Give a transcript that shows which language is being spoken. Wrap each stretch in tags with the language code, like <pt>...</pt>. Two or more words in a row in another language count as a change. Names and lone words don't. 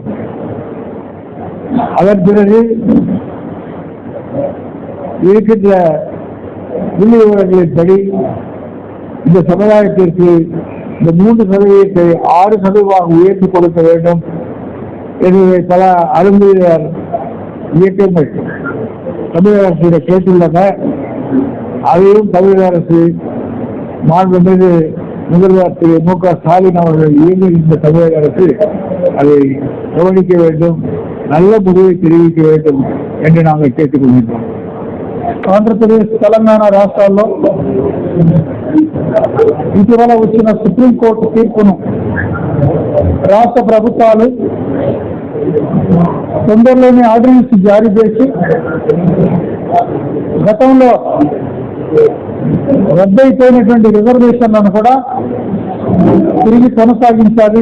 <ta>அதன் பிறகு இருக்கின்ற புள்ளி விவரங்களின்படி இந்த சமுதாயத்திற்கு இந்த 3% 6% உயர்த்தி கொடுக்க வேண்டும் என்பதை பல அருந்தியர் இயக்கங்கள் தமிழக அரசு கேட்டுள்ளன. அதையும் தமிழக அரசு மாண்புமிகு முதல்வர் திரு மு.க. ஸ்டாலின் அவர்கள் இயங்குகின்ற தமிழக அரசு அதை கவனிக்க வேண்டும், நல்ல முடிவை தெரிவிக்க வேண்டும் என்று நாங்கள் கேட்டுக்கொள்கின்றோம்.</ta> <te>ఆంధ్రప్రదేశ్ తెలంగాణ రాష్ట్రాల్లో ఇటీవల వచ్చిన సుప్రీంకోర్టు తీర్పును రాష్ట్ర ప్రభుత్వాలు తొందరలోనే ఆర్డినెన్స్ జారీ చేసి గతంలో రద్దయిపోయినటువంటి రిజర్వేషన్లను కూడా తిరిగి కొనసాగించాలి.</te>